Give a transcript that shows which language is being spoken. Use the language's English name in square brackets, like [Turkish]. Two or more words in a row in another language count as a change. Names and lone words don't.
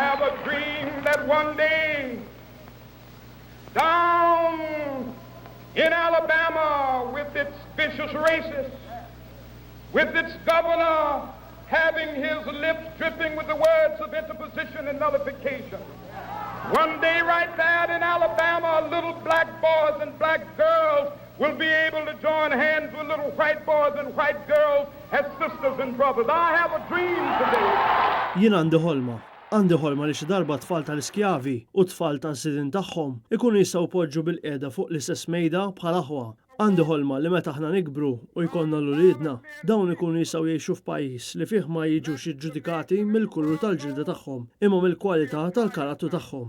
[English] a dream that one day down in Alabama with its vicious racists, with its governor having his lips dripping with the words of interposition and nullification. One day right there in Alabama, little black boys and black girls will be able to join hands with little white boys and white girls as sisters and brothers. I have a dream today. [Maltese] Jien għandi ħolma li xi darba tfal tal-iskjavi u tfal tas-sidin tagħhom ikunu jistgħu poġġu bil-qiegħda fuq l-istess mejda bħal aħwa. Għandi ħolma li meta aħna nikbru u jkollna l-uliedna dawn ikunu jistgħu jgħixu f'pajjiż li fih ma jiġux jiġġudikati mill-kulur tal-ġilda tagħhom imma mill-kwalità tal-karattru tagħhom.